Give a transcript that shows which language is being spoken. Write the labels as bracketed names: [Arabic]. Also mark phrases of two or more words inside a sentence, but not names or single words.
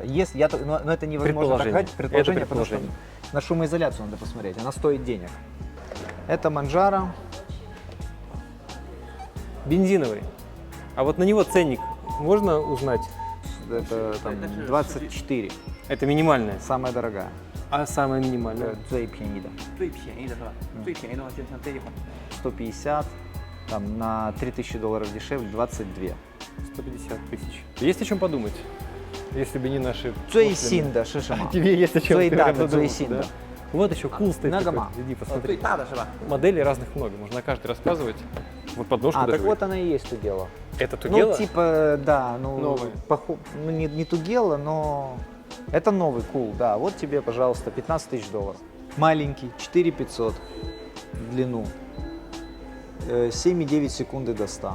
[Russian] Но это невозможно так сказать, предположение, потому что на шумоизоляцию надо посмотреть, она стоит денег. Это Manjaro. Бензиновый. А вот на него ценник можно узнать? Это там 24, Это минимальная. самая дорогая. А самая минимальная? [Chinese] 最便宜的最便宜的是吧？最便宜的话就像这一款， 150, [Russian] там на $3000 дешевле 22. 150 тысяч. Есть о чем подумать, если бы не наши... [Chinese] 最 [Russian] прошлые- [Chinese] 新的是什么？ [Russian] Тебе есть о чем [Chinese] 最大的 [Russian] задуматься, [Chinese] 最新的 [Russian] да? Вот еще cool стоит. на такой. гома. Иди [Chinese] 最 [Russian] посмотри. [Chinese] 大的是吧？ [Russian] Моделей разных много, можно каждый рассказывать. Вот подножку А, даже так вот оно и есть Тугело. Это Тугело? Ну, типа, да, ну, Новый. ну не Тугело, но это новый кул, да. Вот тебе, пожалуйста, $15 000. Маленький, 4500 в длину, 7,9 секунды до 100.